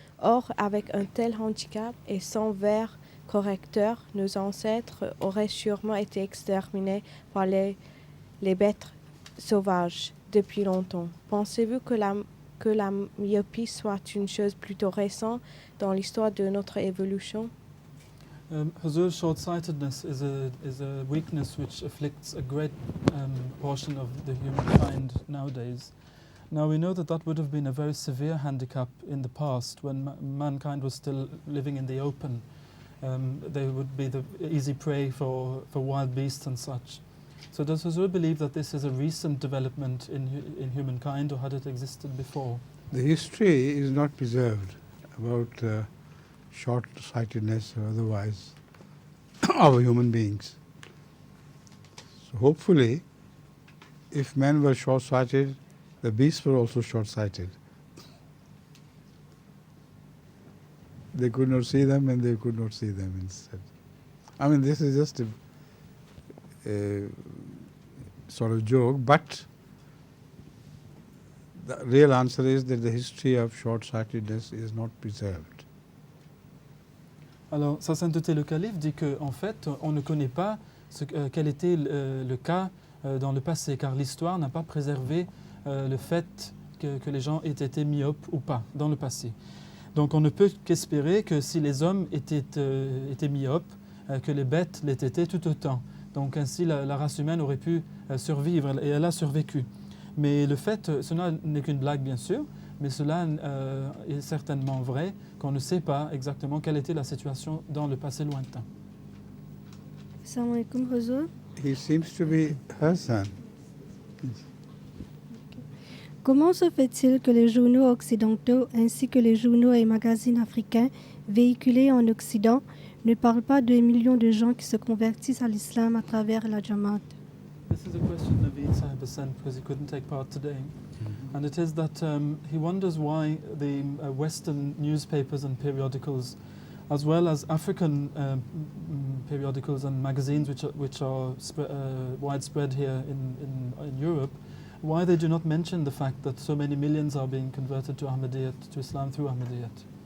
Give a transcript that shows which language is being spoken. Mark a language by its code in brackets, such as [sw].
[fr] Or, avec un tel handicap et sans verre correcteur, nos ancêtres auraient sûrement été exterminés par les bêtes sauvages depuis longtemps. Pensez-vous que la myopie soit une chose plutôt récente dans l'histoire de notre évolution? [en] Hazur's short-sightedness is a weakness which afflicts a great portion of the humankind nowadays. Now we know that that would have been a very severe handicap in the past when mankind was still living in the open. They would be the easy prey for wild beasts and such. So does Hazur believe that this is a recent development in humankind, or had it existed before? The history is not preserved about short-sightedness or otherwise of human beings. So hopefully, if men were short-sighted, the beasts were also short-sighted. They could not see them, and they could not see them instead. I mean, this is just a sort of joke, but the real answer is that the history of short-sightedness is not preserved. [fr] Alors, Sa Sainteté le Calife dit qu'en fait, on ne connaît pas quel était le cas dans le passé, car l'histoire n'a pas préservé le fait que les gens aient été myopes ou pas dans le passé. Donc on ne peut qu'espérer que si les hommes étaient myopes, que les bêtes l'aient été tout autant. Donc ainsi la race humaine aurait pu survivre, et elle a survécu. Mais le fait, cela n'est qu'une blague bien sûr, mais cela est certainement vrai qu'on ne sait pas exactement quelle était la situation dans le passé lointain. [ar] Assalamu alaikum Hazur. [en] He seems to be her son. [fr] Comment se fait-il que les journaux occidentaux ainsi que les journaux et magazines africains véhiculés en Occident ne parlent pas des millions de gens qui se convertissent à l'islam à travers la Jamaat? [en] This is a question Naveed Sahib has sent because he couldn't take part today. And it is that he wonders why the Western newspapers and periodicals, as well as African periodicals and magazines which are widespread here in Europe, why they do not mention the fact that so many millions are being converted to Ahmadiyyat, to Islam through Ahmadiyyat.